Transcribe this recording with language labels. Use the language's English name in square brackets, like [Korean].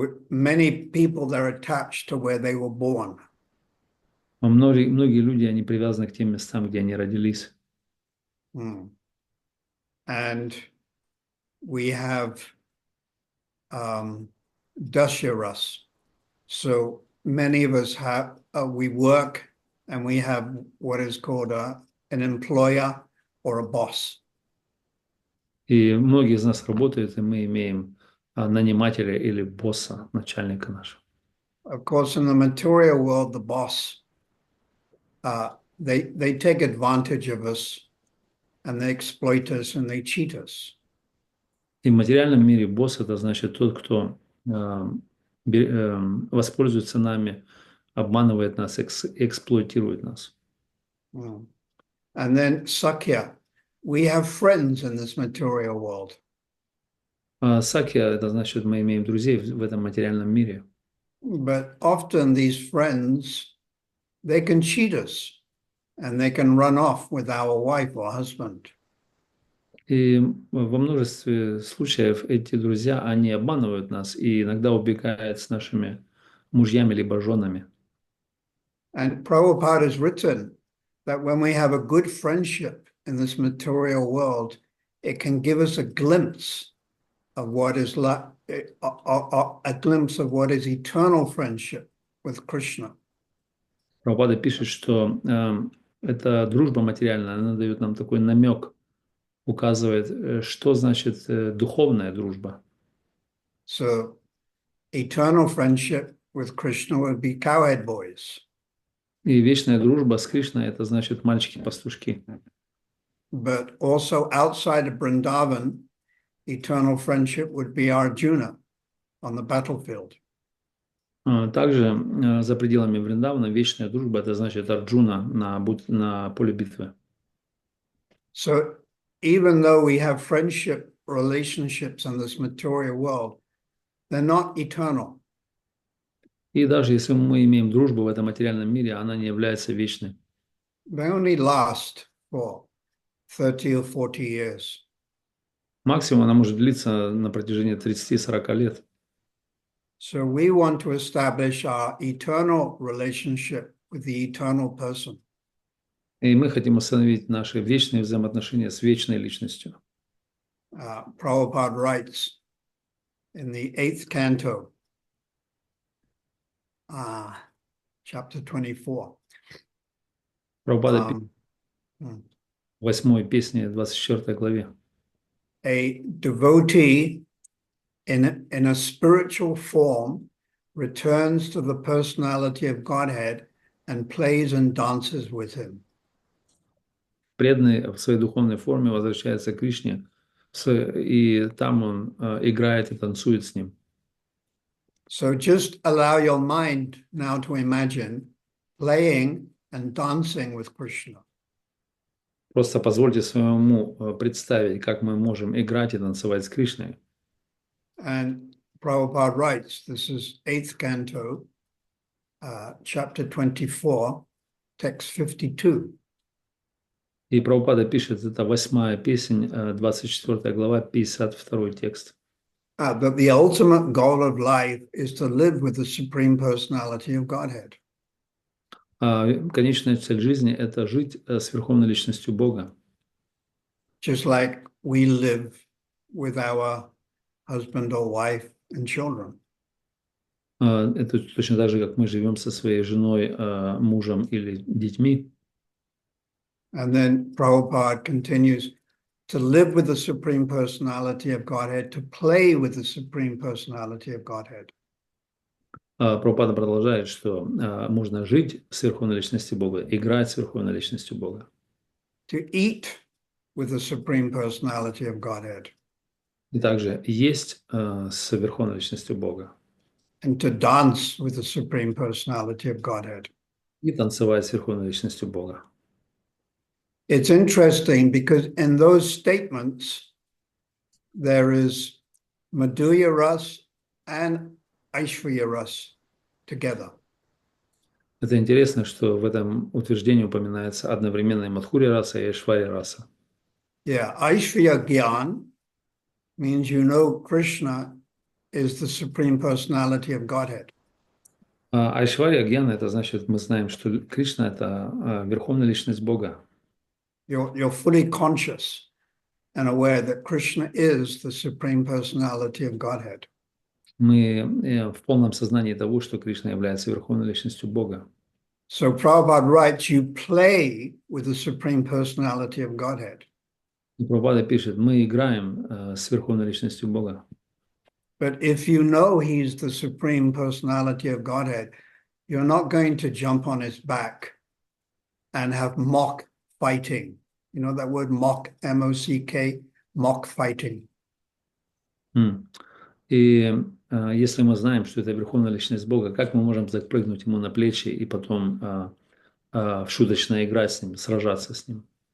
[English] Many people, they're attached to where they were born. [Russian] Многие люди, они привязаны к тем местам, где они родились. [English] And we have dasyaras. So many of us have, we work and we have what is called an employer or a boss. [Russian] И многие из нас работают, и мы имеем нанимателя или босса, начальника нашего. [English] Of course, in the material world, the boss, they take advantage of us and they exploit us and they cheat us. [Russian] И в материальном мире босс – это значит тот, кто воспользуется нами, обманывает нас, эксплуатирует нас. [English] And then Sakya, we have friends in this material world. [Russian] Сакья – это значит, мы имеем друзей в этом материальном мире. [English] But often these friends, they can cheat us and they can run off with our wife or husband. [Russian] И во множестве случаев эти друзья, они обманывают нас и иногда убегают с нашими мужьями либо женами. [English] And Prabhupada has written that when we have a good friendship in this material world, it can give us a glimpse of what is a glimpse of what is eternal friendship with Krishna. [Russian] Прабхупада пишет, что эта дружба материальная, она дает нам такой намек, указывает, что значит духовная дружба. [English] So eternal friendship with Krishna would be cowherd boys. [Russian] И вечная дружба с Кришной — это значит мальчики-пастушки. [English] But also outside of Vrindavan, eternal friendship would be Arjuna on the battlefield. [Russian] Также за пределами Вриндавана вечная дружба — это значит Арджуна на поле битвы. [English] So even though we have friendship relationships in this material world, they're not eternal. [Russian] И даже если мы имеем дружбу в этом материальном мире, она не является вечной. [English] They only last for 30 or 40 years. [Russian] Максимум она может длиться на протяжении 30-40 лет. [English] So we want to establish our eternal relationship with the eternal person. [Russian] И мы хотим установить наши вечные взаимоотношения с вечной личностью. [English] Prabhupada writes in the 8th canto, chapter 24. [Russian] Прабхупада пишет в 8-й песне, 24 главе. [English] A devotee in a spiritual form returns to the personality of Godhead and plays and dances with him. [Russian] Преданный в своей духовной форме возвращается к Кришне, и там он играет и танцует с ним. [English] So just allow your mind now to imagine playing and dancing with Krishna. [Russian] Просто позвольте своему уму представить, как мы можем играть и танцевать с Кришной. [English] And Prabhupada writes, this is 8th canto, chapter 24, text 52. [Russian] И Прабхупада пишет, это 8-я песнь, 24 глава, 52 текст. [English] That the ultimate goal of life is to live with the Supreme Personality of Godhead. [Russian] Конечная цель жизни — это жить с Верховной Личностью Бога. [English] Just like we live with our husband or wife and children. [Russian] Это точно так же, как мы живем со своей женой, мужем или детьми. [English] And then Prabhupada continues to live with the Supreme Personality of Godhead, to play with the Supreme Personality of Godhead. [Russian] Прабхупада продолжает, что можно жить с Верховной Личностью Бога, играть с Верховной Личностью Бога. [English] To eat with the Supreme Personality of Godhead. [Russian] И также есть с Верховной Личностью Бога. [English] And to dance with the Supreme Personality of Godhead. [Russian] И танцевать с Верховной Личностью Бога. [English] It's interesting because in those statements, there is Madhurya Ras and Aishvarya Ras together. [Russian] Это интересно, что в этом утверждении упоминается одновременно и Мадхурья раса, и Айшварья раса. [English] Yeah, Aishvarya Gyan means you know Krishna is the Supreme Personality of Godhead. [Russian] Айшварья Гьяна — это значит, мы знаем, что Кришна — это Верховная Личность Бога. [English] You're fully conscious and aware that Krishna is the Supreme Personality of Godhead. [Russian] Мы в полном сознании того, что Кришна является Верховной Личностью Бога. [English] So Prabhupada writes, you play with the Supreme Personality of Godhead. [Russian] И Прабхупада пишет, мы играем с Верховной Личностью Бога. [English] But if you know he's the Supreme Personality of Godhead, you're not going to jump on his back and have mock fighting. You know that word mock, M-O-C-K, mock fighting. [Russian] И если мы знаем, что это Верховная Личность Бога, как мы можем запрыгнуть ему на плечи и потом шуточно играть с ним, сражаться с ним?